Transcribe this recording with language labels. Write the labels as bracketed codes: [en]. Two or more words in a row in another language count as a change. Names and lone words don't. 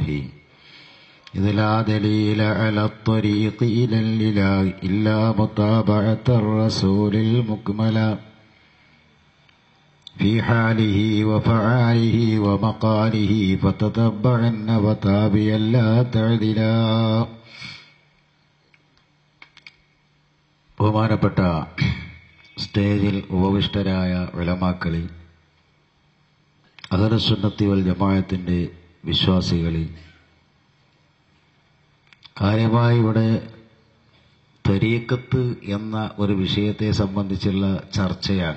[ar] إذ لا دليل على الطريق إلى الإله إلا متابعة الرسول المكمل في حاله وفعاله ومقاله فتتبعن وتابعا لا تعدلا. [ml] ബഹുമാനപ്പെട്ട സ്റ്റേജിൽ ഉപവിഷ്ടരായ ഉലമാക്കളിൽ, [ar] أهل السنة والجماعة [ml] വിശ്വാസികളിൽ, കാര്യമായി ഇവിടെ തരീഖത്ത് എന്ന ഒരു വിഷയത്തെ സംബന്ധിച്ചുള്ള ചർച്ചയാണ്.